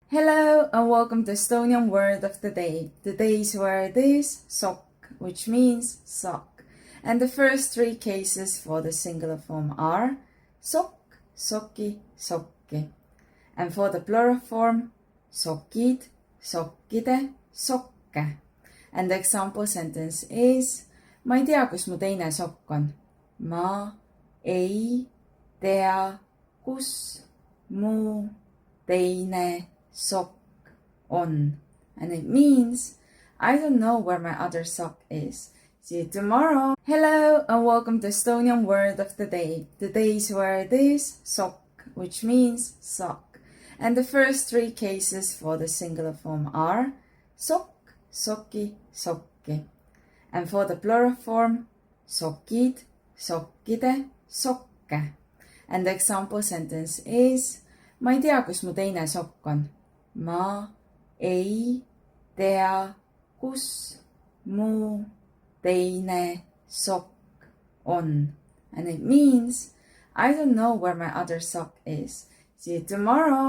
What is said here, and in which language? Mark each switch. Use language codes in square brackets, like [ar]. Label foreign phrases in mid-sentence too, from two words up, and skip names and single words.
[en] Hello and welcome to Estonian word of the day. Today's word is sokk, which means sock. And the first three cases for the singular form are [et] sokk, sokki, sokki. [en] And for the plural form, [et] sokid, sokkide, sokke. [en] And the example sentence is [et] ma ei tea, kus mu teine sokk on. Ma ei tea, kus mu teine sock on. [en] And it means I don't know where my other sock is. See you tomorrow. Hello and welcome to Estonian word of the day. Today's word is sokk, which means sock. And the first three cases for the singular form are [et] sokk, sokki, sokki. [en] And for the plural form, [et] sokid, sokkide, sokke. [en] And the example sentence is [et] ma ei tea, kus mu teine sokk on. Ma ei tea, kus mu teine sock on. [en] And it means I don't know where my other sock is. See you tomorrow.